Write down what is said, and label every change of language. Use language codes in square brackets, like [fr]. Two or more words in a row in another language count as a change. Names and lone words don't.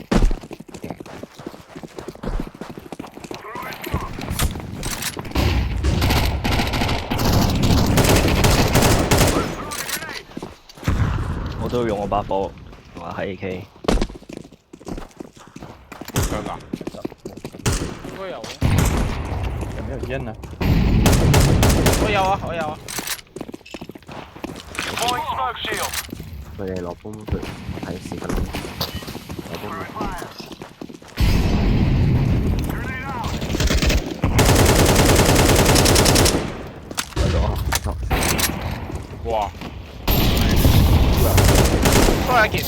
[yue] 我都要用我把火，話係 AK。香啊！應該有啊。有沒有煙啊？我有啊。 [en] Deploying smoke shield. [yue] 佢哋落泵佢睇時間，落泵。哇！衰一件。